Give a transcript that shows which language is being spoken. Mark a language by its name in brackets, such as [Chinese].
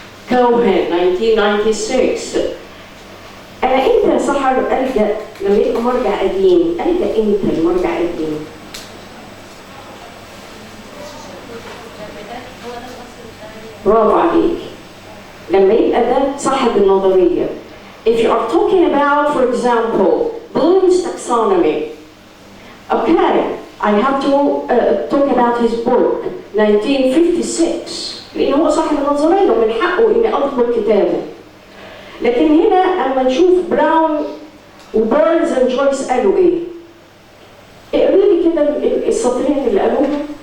[Arabic] كوهن 1996. أنا إمتى سحر ألجأ لما يبقى مرجع قديم؟ ألجأ إمتى المرجع قديم؟ برافو عليك. لما يبقى ده صاحب النظرية. [English] If you are talking about, for example, Bloom's taxonomy, okay, I have to talk about his book 1956. [Arabic] لأنه هو صاحب النظرية ومن حقه إني أطلب كتابه. لكن هنا أما نشوف براون وبيرنز اند جويس قالوا إيه؟ اقري لي كده السطرين اللي قالوهم.